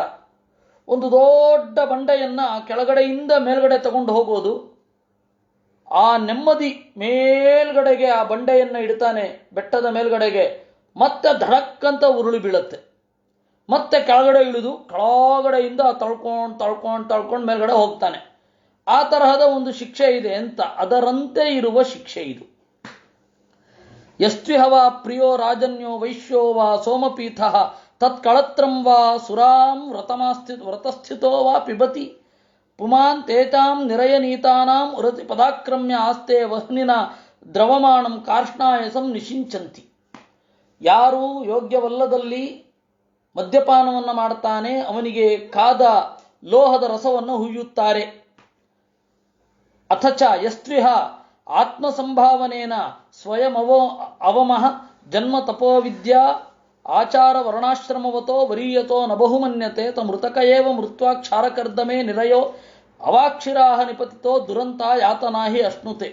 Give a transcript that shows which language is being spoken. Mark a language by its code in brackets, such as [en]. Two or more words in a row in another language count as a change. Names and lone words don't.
[kn] ಒಂದು ದೊಡ್ಡ ಬಂಡೆಯನ್ನ ಕೆಳಗಡೆಯಿಂದ ಮೇಲ್ಗಡೆ ತಗೊಂಡು ಹೋಗೋದು, ಆ ನೆಮ್ಮದಿ ಮೇಲ್ಗಡೆಗೆ ಆ ಬಂಡೆಯನ್ನು ಇಡ್ತಾನೆ ಬೆಟ್ಟದ ಮೇಲ್ಗಡೆಗೆ, ಮತ್ತೆ ಧಡಕ್ಕಂತ ಉರುಳಿ ಬೀಳುತ್ತೆ, ಮತ್ತೆ ಕೆಳಗಡೆ ಇಳಿದು ಕೆಳಗಡೆಯಿಂದ ತಳ್ಕೊಂಡು ಮೇಲ್ಗಡೆ ಹೋಗ್ತಾನೆ. ಆ ತರಹದ ಒಂದು ಶಿಕ್ಷೆ ಇದೆ ಅಂತ, ಅದರಂತೆ ಇರುವ ಶಿಕ್ಷೆ ಇದು. [sa] ಯಸ್ತ್ವಿಹವ ಪ್ರಿಯೋ ರಾಜನ್ಯೋ ವೈಶ್ಯೋ ವಾ ಸೋಮಪೀಠ ತತ್ಕಳತ್ರಂ ವಾ ಸುರಾಂ ವ್ರತಸ್ಥಿತೋ ವಾ ಪಿಬತಿ ಪುಮಾನ್ ತೇತಾಂ ನಿರಯನೀತಾನಾಂ ಉರತಿ ಪದಾಕ್ರಮ್ಯ ಆಸ್ತೆ ವಹ್ನಿನ ದ್ರವಮಾಣಂ ಕಾರ್ಷ್ಣಾಯಸಂ ನಿಷಿಂಚಂತಿ. [kn] ಯಾರು ಯೋಗ್ಯವಲ್ಲದಲ್ಲಿ ಮದ್ಯಪಾನವನ್ನು ಮಾಡ್ತಾನೆ ಅವನಿಗೆ ಕಾದ ಲೋಹದ ರಸವನ್ನು ಹುಯ್ಯುತ್ತಾರೆ. [sa] ಅಥಚ ಯಸ್ತ್ವಿಹ ಆತ್ಮಸಂಭಾವನೇನ ಸ್ವಯಂ ಅವಮಃ ಜನ್ಮ ತಪೋವಿದ್ಯಾ ಆಚಾರ ವರ್ಣಾಶ್ರಮವತೋ ವರೀಯತೋ ನ ಬಹುಮನ್ಯತೆ ತಮೃತಕ ಏವ ಮೃತ್ವಾ ಕ್ಷಾರಕರ್ದಮೇ ನಿರಯೋ ಅವಾಕ್ಷಿರಾಹ ನಿಪತಿತೋ ದುರಂತ ಯಾತನಾಹಿ ಅಶ್ನುತೆ.